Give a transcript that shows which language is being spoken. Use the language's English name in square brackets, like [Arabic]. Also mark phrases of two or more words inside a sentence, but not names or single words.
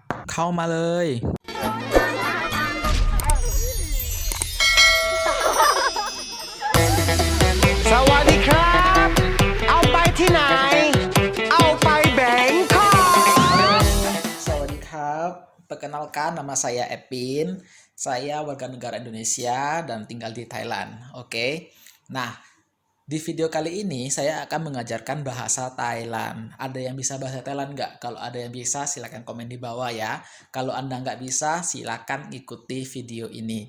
[Thai] เข้ามาเลย สวัสดีครับ เอาไปที่ไหน เอาไปแบงคอก [Indonesian] Sawadee perkenalkan nama saya Epin, saya warga negara Indonesia dan tinggal di Thailand. Oke, nah di video kali ini saya akan mengajarkan bahasa Thailand. Ada yang bisa bahasa Thailand nggak? Kalau ada yang bisa silahkan komen di bawah ya. Kalau Anda nggak bisa silahkan ikuti video ini.